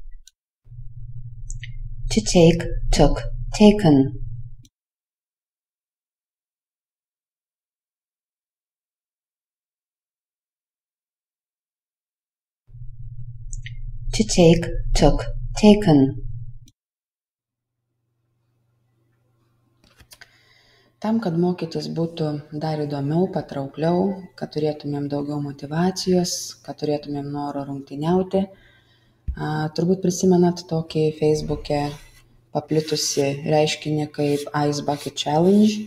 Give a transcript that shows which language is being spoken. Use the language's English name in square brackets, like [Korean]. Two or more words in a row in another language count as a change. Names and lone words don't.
[English] To take, took, taken. To take, took, taken. [Lithuanian] Tam, kad mokytis būtų dar įdomiau, patraukliau, kad turėtumėm daugiau motyvacijos, kad turėtumėm noro rungtyniauti, turbūt prisimenat tokį Facebook'e paplitusi reiškinį kaip Ice Bucket Challenge.